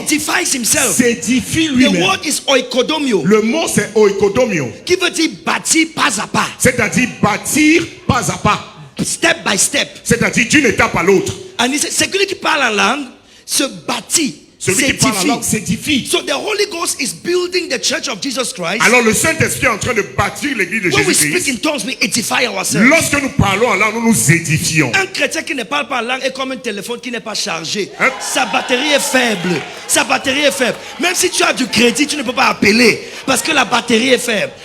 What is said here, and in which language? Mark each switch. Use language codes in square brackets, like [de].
[en] edifies himself. [fr] s'édifie [en] The [fr] lui-même. [en] word is oikodomio, [fr] Le mot c'est oikodomio, qui veut dire bâtir pas à pas, c'est-à-dire bâtir pas à pas, [en] step by step. [fr] c'est-à-dire d'une étape à l'autre. [en] And he said, [fr] celui qui parle en langue se bâtit, Celui qui parle en langue s'édifie. s'édifie. [en] So the Holy Ghost is building the church of Jesus Christ. [fr] Alors le Saint-Esprit est en train de bâtir l'église de [en] When we speak in [fr] Jésus-Christ. [en] tongues, we edify ourselves. [fr] Lorsque nous parlons en langue, nous nous édifions. Un chrétien qui ne parle pas en langue est comme un téléphone qui n'est pas chargé. Hein? Sa batterie est faible. Sa batterie est faible. Même si tu as du crédit, tu ne peux pas appeler parce que la batterie est faible.